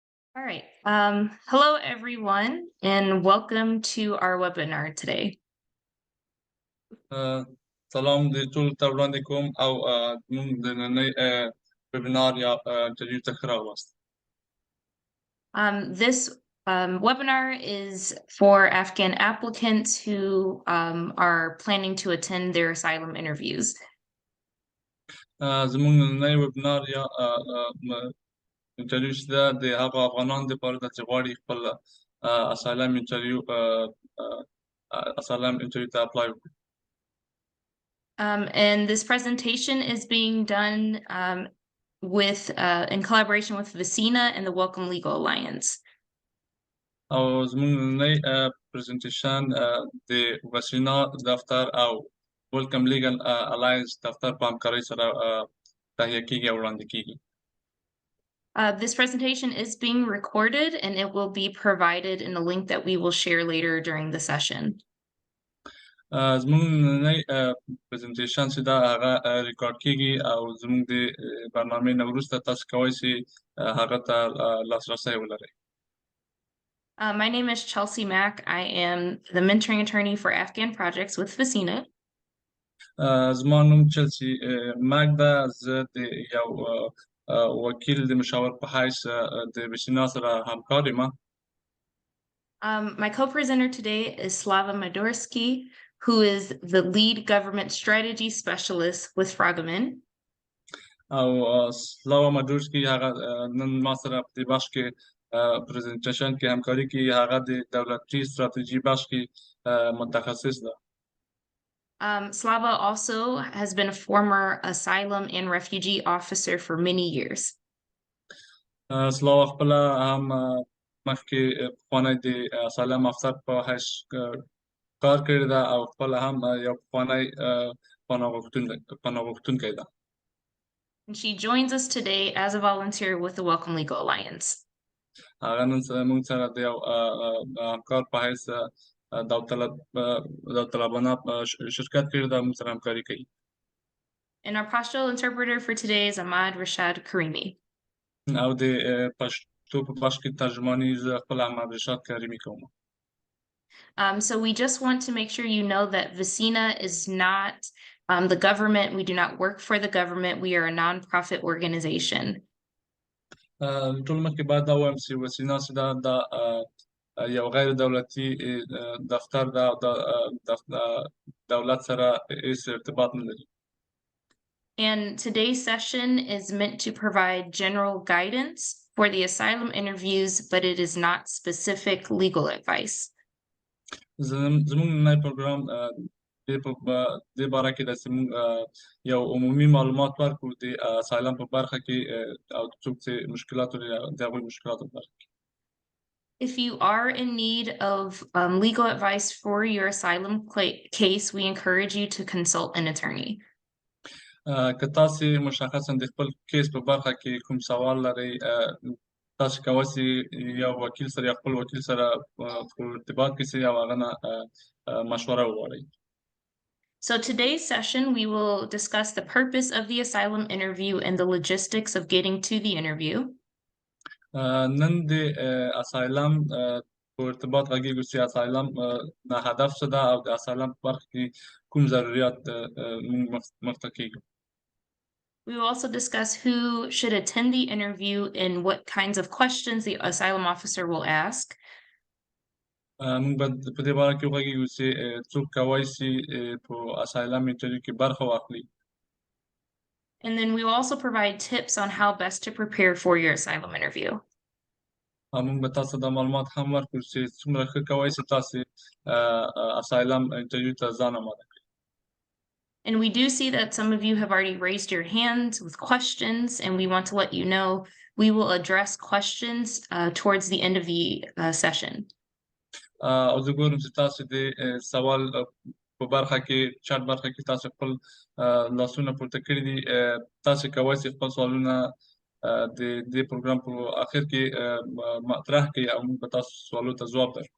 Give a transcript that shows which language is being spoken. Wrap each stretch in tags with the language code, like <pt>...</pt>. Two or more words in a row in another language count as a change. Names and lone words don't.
<en>All right. Hello, everyone, and welcome to our webinar today.</en> <ps>سلام د ټول ته وړاندې کوم او موږ د نننۍ ویبینار یا انټرویو ته ښه راغلاست.</ps> <en>This webinar is for Afghan applicants who are planning to attend their asylum interviews.</en> <ps>زموږ نننۍ ویبینار یا انټرویو چې ده د هغو افغانانو دپاره ده چې غواړي خپل</ps> <en>asylum interview</en> <ps>ته اپلای وکړي.</ps> <en>And this presentation is being done in collaboration with Vicina and the Welcome Legal Alliance.</en> <ps>او زموږ نننۍ پریزنټیشن د وسینا دفتر او ویلکم لیګل الاینس دفتر په همکارۍ سره تهیه کیږي او وړاندې کیږي.</ps> <en>This presentation is being recorded and it will be provided in a link that we will share later during the session.</en> <ps>زموږ نننۍ پریزنټیشن چې دا هغه ریکارډ کیږي او زموږ د برنامې نه وروسته تاسو کولی شئ هغه ته لاسرسی ولرئ.</ps> <en>My name is Chelsea Mack. I am the mentoring attorney for Afghan projects with Vicina.</en> <ps>زما نوم چلسی مک ده. زه د یو وکیل د مشاور په حیث د وسینا سره همکار یم.</ps> <en>My co-presenter today is Slava Madorsky, who is the lead government strategy specialist with Fragamin.</en> <ps>او سلاوا مادورسکی هغه نن ما سره په دې بخش کې پریزنټیشن کې همکاري کوي. هغه د دولتي ستراتیژي بخش کې متخصص ده.</ps> <en>Slava also has been a former asylum and refugee officer for many years.</en> <ps>سلاوا خپل هم مخکې پخوانی د اسایلم افسر په حیث کار کړی ده او خپل هم یو پخوانی پناه غوښتونکی ده.</ps> <en>And she joins us today as a volunteer with the Welcome Legal Alliance.</en> <ps>هغه نن موږ سره د یو همکار په حیث داوطلبانه شرکت کړی ده، موږ سره همکاري کوي.</ps> <en>And our Pashto interpreter for today is Ahmad Rashad Karimi.</en> <ps>او د پښتو په بخش کې ترجمانی زه خپل احمد رشاد کریمي کوم.</ps> <en>So we just want to make sure you know that Vicina is not the government. We do not work for the government. We are a non-profit organization.</en> <ps>ټول مخکې باید دا وایم چې وسینا چې دا یو غیر دولتي دفتر ده او دولت سره هیڅ ارتباط نه لري.</ps> <en>And today's session is meant to provide general guidance for the asylum interviews, but it is not specific legal advice.</en> <ps>زموږ نننی پروګرام دې باره کې ده چې موږ یو عمومي معلومات ورکړو د اسایلم په برخه کې او څوک چې مشکلات لري د هغوی مشکلاتو په برخه کې.</ps> <en>If you are in need of legal advice for your asylum case, we encourage you to consult an attorney.</en> <ps>که تاسو مشخصا د خپل کیس په برخه کې کوم سوال لرئ، تاسو کولی شئ یو وکیل سره یا خپل وکیل سره په ارتباط کې شئ او هغه نه مشوره وغواړئ.</ps> <en>So today's session, we will discuss the purpose of the asylum interview and the logistics of getting to the interview.</en> <ps>نن د اسایلم په ارتباط غږیږو چې اسایلم نه هدف څه ده او د اسایلم په برخه کې کوم ضرورت موږ مخته کیږو.</ps> <en>We will also discuss who should attend the interview and what kinds of questions the asylum officer will ask.</en> <ps>موږ به په دې باره کې وغږیږو چې څوک کولی شي په</ps> <en>asylum interview</en> <ps>کې برخه واخلي.</ps> <en>And then we will also provide tips on how best to prepare for your asylum interview.</en> <ps>موږ به تاسو د معلومات هم ورکړو چې څومره ښه کولی شئ تاسو</ps> <en>asylum interview</en> <ps>ته ځان آماده کړئ.</ps> <en>And we do see that some of you have already raised your hands with questions, and we want to let you know we will address questions towards the end of the session.</en> <ps>او زه ګورم چې تاسو د سوال په برخه کې چات برخه کې تاسو خپل لاسونه پورته کړي دي. تاسو کولی شئ خپل سوالونه د دې پروګرام په اخر کې مطرح کړئ او موږ به تاسو سوالو ته ځواب درکړو.</ps>